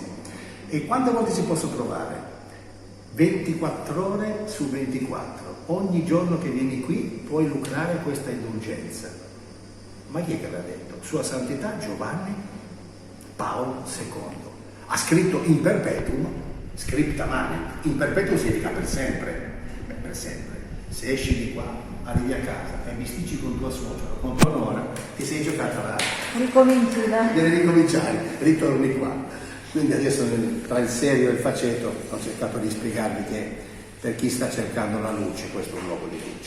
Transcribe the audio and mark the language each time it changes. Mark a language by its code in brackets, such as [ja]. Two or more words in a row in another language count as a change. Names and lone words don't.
[it] E quante volte ci posso provare? 24 ore su 24. Ogni giorno che vieni qui puoi lucrare questa indulgenza. Ma chi è che l'ha detto? Sua Santità Giovanni Paolo II. Ha scritto [la] in perpetuum, scripta manet, in perpetuum [it] significa per sempre. Beh, per sempre. Se esci di qua, arrivi a casa e bisticci con tua suocera, con tua nora, ti sei giocata la... Ricominci da... Devi ricominciare, ritorni qua. Quindi adesso tra il serio e il faceto ho cercato di spiegarvi che per chi sta cercando la luce, questo è un luogo di luce.